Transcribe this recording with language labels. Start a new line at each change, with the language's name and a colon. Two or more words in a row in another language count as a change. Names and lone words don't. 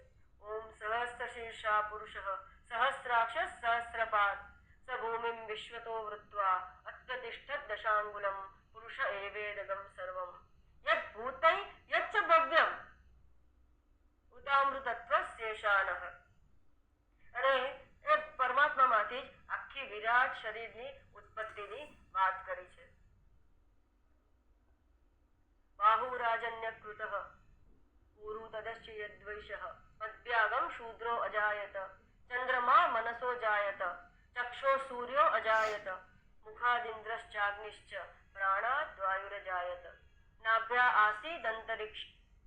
Sanskrit: ઓમ સહસ્ર શીર્ષા પુરુષ સહસ્રાક્ષ સહસ્રપાદ સ ભૂમિમ વિશ્વતો વૃત્વા અત્યતિષ્ઠત દશાંગુલમ પુરુષ એવેદગમ સર્વમ યદ ભૂતૈ યચ્ચ ભવ્યમ ઉતામૃતત્વ શેષાનઃ.
Gujarati: અને એ પરમાત્મામાંથી જ આખી વિરાટ શરીરની ઉત્પત્તિની વાત કરી છે.
Sanskrit: બાહુરાજન્યકૃતઃ ऊरु तदश्च यद्वैषः पद्भ्यागम शूद्रो अजायत चंद्रमा मनसो जायत चक्षो सूर्यो अजायत मुखादिन्द्रश्चाग्निश्च प्राणाद् वायुरजायत नाभ्या आसीदन्तरिक्ष